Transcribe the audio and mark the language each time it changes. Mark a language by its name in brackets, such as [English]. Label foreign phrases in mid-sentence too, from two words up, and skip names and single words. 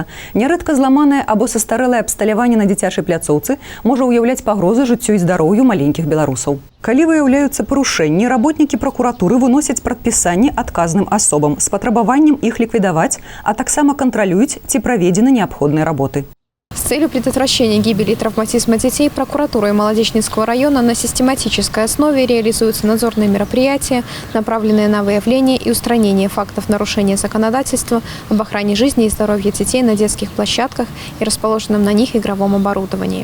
[Belarusian] Нярэдка зламанае або састарэлае абсталяванне на дзіцячай пляцоўцы можа ўяўляць пагрозы жыццю і здароўю маленькіх беларусаў. Калі выяўляюцца парушэнні, работнікі пракуратуры выносяць прадпісанні адказным асобам з патрабаваннем іх ліквідаваць, а таксама кантралююць, ці праведзены неабходныя работы. [Russian] С целью предотвращения гибели и травматизма детей прокуратурой Молодечнинского района на систематической основе реализуются надзорные мероприятия, направленные на выявление и устранение фактов нарушения законодательства об охране жизни и здоровья детей на детских площадках и расположенном на них игровом оборудовании.